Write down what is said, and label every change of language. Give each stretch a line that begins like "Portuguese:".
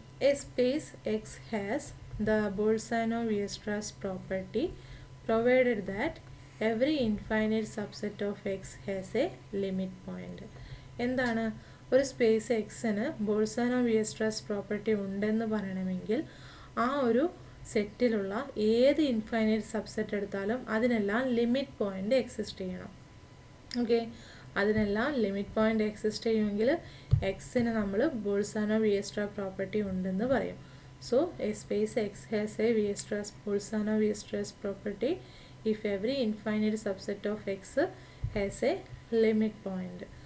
English: A space X has the Bolzano-Weierstrass property provided that every infinite subset of x has a limit point.
Malayalam: എന്താണ്, ഒരു space എക്സിന് ബോൾസാനോ-വിയർസ്ട്രാസ് property ഉണ്ടെന്ന് പറയണമെങ്കിൽ ആ ഒരു സെറ്റിലുള്ള ഏത് ഇൻഫൈനൈറ്റ് സബ്സെറ്റ് എടുത്താലും അതിനെല്ലാം ലിമിറ്റ് പോയിൻ്റ് എക്സിസ്റ്റ് ചെയ്യണം. ഓക്കെ, അതിനെല്ലാം ലിമിറ്റ് പോയിൻ്റ് എക്സിസ്റ്റ് ചെയ്യുമെങ്കിൽ എക്സിന് നമ്മൾ ബോൾസാനോ-വിയർസ്ട്രാസ് പ്രോപ്പർട്ടി ഉണ്ടെന്ന് പറയും.
English: So a space X has a Bolzano-Weierstrass property if every infinite subset of X has a limit point.